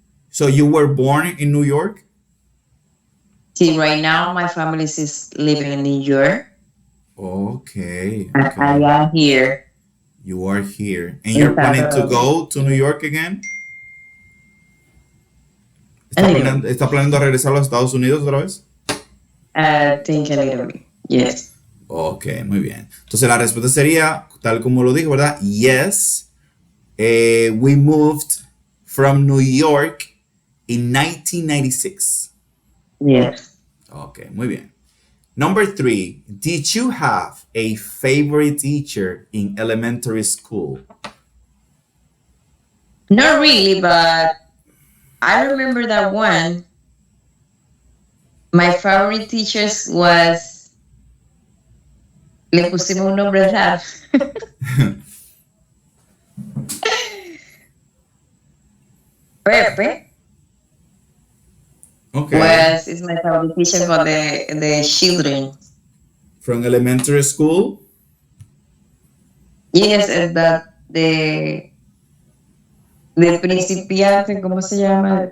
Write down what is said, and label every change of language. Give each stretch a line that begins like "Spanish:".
English: So you were born in New York? See, right now my family is living in New York. Okay, I okay. am here. You are here. And you're planning to go to New York again?
Spanish: ¿Está planeando regresar a los Estados Unidos otra vez?
English: Think a little bit. Yes.
Spanish: Ok, muy bien. Entonces la respuesta sería, tal como lo dijo, ¿verdad?
English: Yes, we moved from New York in 1996. Yes.
Spanish: Ok, muy bien.
English: Number 3, did you have a favorite teacher in elementary school? Not really, but I remember that one. My favorite teachers was,
Spanish: le pusimos un nombre raro.
English: Pepe Ok, is my favorite teacher for the children. from elementary school.
Spanish: Yes, de principiante, ¿cómo se llama?